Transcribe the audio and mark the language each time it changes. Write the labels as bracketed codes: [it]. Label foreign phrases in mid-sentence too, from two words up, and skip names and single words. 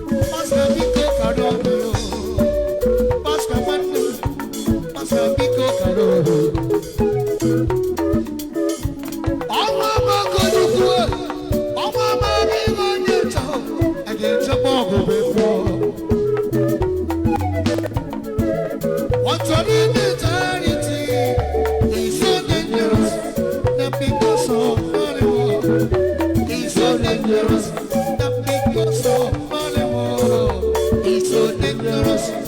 [ig] Pasta biko kara obi o. Pasta nwanne m. Pasta biko kara obi. Ọnwa amaghị onye ukwu o. Ọnwa amaghị onye nta o. A ga-echekwa ọgụ bụ efu o. [en] What's on in eternity is so dangerous. The people so horrible. It's so dangerous. The people so horrible. It's so dangerous.